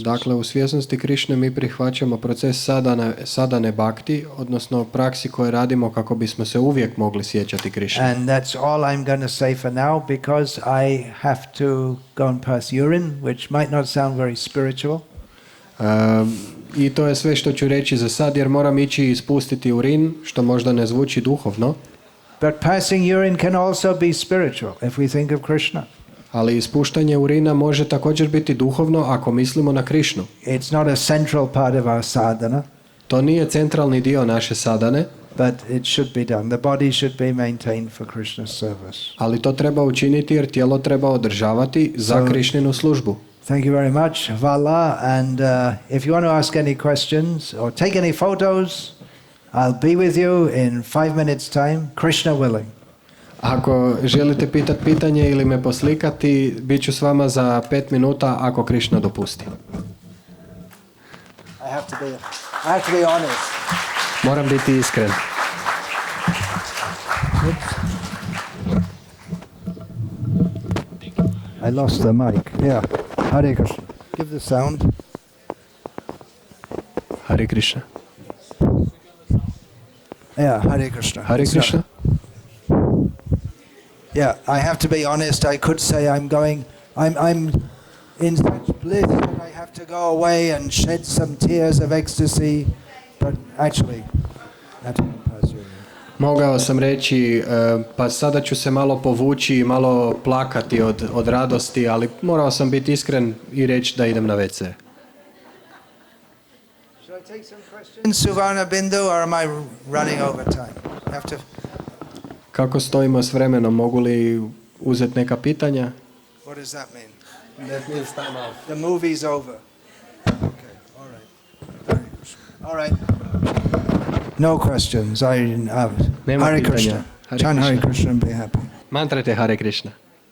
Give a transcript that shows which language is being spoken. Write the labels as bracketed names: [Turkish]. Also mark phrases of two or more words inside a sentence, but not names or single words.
[Croatian] Dakle, u svjesnosti Krišne mi prihvaćamo proces sadane bhakti, odnosno praksi koje radimo kako bismo se uvijek mogli sjećati Krišne. [English] And that's all I'm going to say for now because I have to go and pass urine, which might not sound very spiritual. [Croatian] I to je sve što ću reći za sad, jer moram ići ispustiti urin, što možda ne zvuči duhovno. [English] But passing urine can also be spiritual if we think of Krishna. [Croatian] Ali ispuštanje urina može također biti duhovno ako mislimo na Krišnu. [English] It's not a central part of our sadhana, [Croatian] To nije centralni dio naše sadane, [English] but it should be done. The body should be maintained for Krishna's service. [Croatian] ali to treba učiniti jer tijelo treba održavati za Krišninu službu. [English] Thank you very much, Vala. And if you want to ask any questions or take any photos, I'll be with you in 5 minutes' time, Krishna willing. [Croatian] Ako želite pitati pitanje ili me poslikati, bit ću s vama za 5 minuta ako Krišna dopusti. [English] I have to be honest. [Croatian] Moram biti iskren. [English] I lost the mic. Yeah. Hare Krishna. Give the sound. Hare Krishna. Yeah, Hare Krishna. Hare Krishna. Yeah, I have to be honest. I could say I'm in such bliss that I have to go away and shed some tears of ecstasy, but actually, that won't pass you. [Croatian] Mogao sam reći, pa sada ću se malo povući i malo plakati od radosti, ali morao sam biti iskren i reći da idem na WC. [English] Shall I take some questions, Suvarna Bindu, or am I running over time? Have to. [Croatian] Kako stojimo s vremenom? Mogu li uzeti neka pitanja? [English] What does that mean? The movie's over. Okay, all right. All right. No questions. [Croatian] Nema Hare pitanja. Krishna. Hare [English] Chant Hare Krishna. Krishna and be happy. [Croatian] Mantrate Hare Krishna.